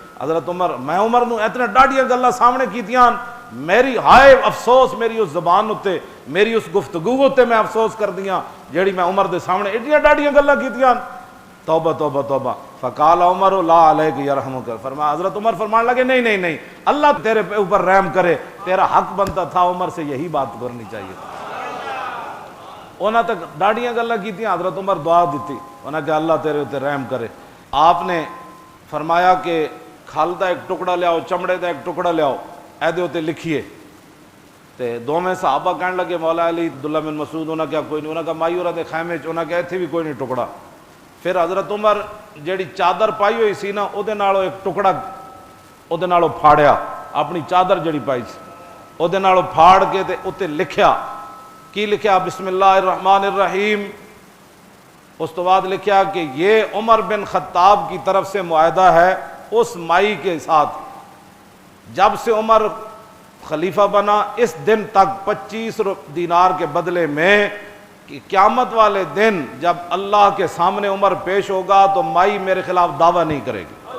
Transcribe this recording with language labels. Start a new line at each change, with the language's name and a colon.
Punjabi: حضرت عمر میں عمر نو اتنے ڈاڈیاں گلاں سامنے کیتیاں, میری ہائے افسوس میری اس زبان اتے میری اس گفتگو اتے میں افسوس کر دیاں جیڑی میں عمر دے سامنے ایڈیاں ڈاڈیاں گلاں کیتیاں. توبہ توبہ توبہ.
Arabic: فقال عمر لا علیک یرحمک,
Punjabi: فرمایا حضرت عمر فرمان لگے نہیں نہیں نہیں اللہ تیرے اوپر رحم کرے,
Urdu: تیرا حق بنتا تھا عمر سے یہی بات کرنی چاہیے.
Punjabi: انہاں تک ڈاڑیاں گلاں کیتیاں, حضرت عمر دعا دیتی انہاں کہ اللہ تیرے اوپر رحم کرے. آپ نے فرمایا کہ کھال دا ایک ٹکڑا لیاؤ, چمڑے دا ایک ٹکڑا لیاؤ, اے دے اوتے لکھیے. تے دوویں صحابہ کہنے لگے مولا علی عبداللہ بن مسعود, انہاں کیا کوئی نہیں, انہاں کہا مائی ہوراں دے خیمے چ, انہاں کہا ایتھے بھی کوئی نہیں ٹکڑا. پھر حضرت عمر جیڑی چادر پائی ہوئی سی نا او دے نالوں ایک ٹکڑا او دے نالوں پھاڑیا, اپنی چادر جڑی پائی سی او دے نالوں پھاڑ کے تے اوتے لکھیا. کی لکھیا؟
Urdu: بسم اللہ الرحمن الرحیم.
Punjabi: اس تو بعد لکھیا
Urdu: کہ یہ عمر بن خطاب کی طرف سے معاہدہ ہے اس مائی کے ساتھ, جب سے عمر خلیفہ بنا اس دن تک 25 دینار کے بدلے میں کہ قیامت والے دن جب اللہ کے سامنے عمر پیش ہوگا تو مائی میرے خلاف دعویٰ نہیں کرے گی.